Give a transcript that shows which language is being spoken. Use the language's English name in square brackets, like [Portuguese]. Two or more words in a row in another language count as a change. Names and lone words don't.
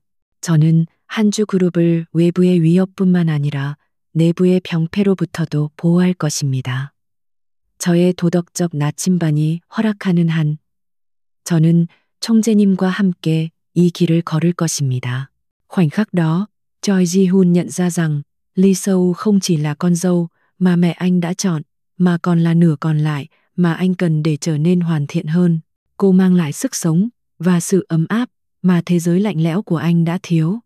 [Korean] 저는 한주 그룹을 외부의 위협뿐만 아니라 내부의 병폐로부터도 보호할 것입니다. 저의 도덕적 나침반이 허락하는 한, 저는 총재님과 함께 이 길을 걸을 것입니다. [Vietnamese] Khoảnh khắc đó, Choi Ji-hun nhận ra rằng Lee Seul không chỉ là con dâu mà mẹ anh đã chọn, mà còn là nửa còn lại mà anh cần để trở nên hoàn thiện hơn. Cô mang lại sức sống và sự ấm áp mà thế giới lạnh lẽo của anh đã thiếu.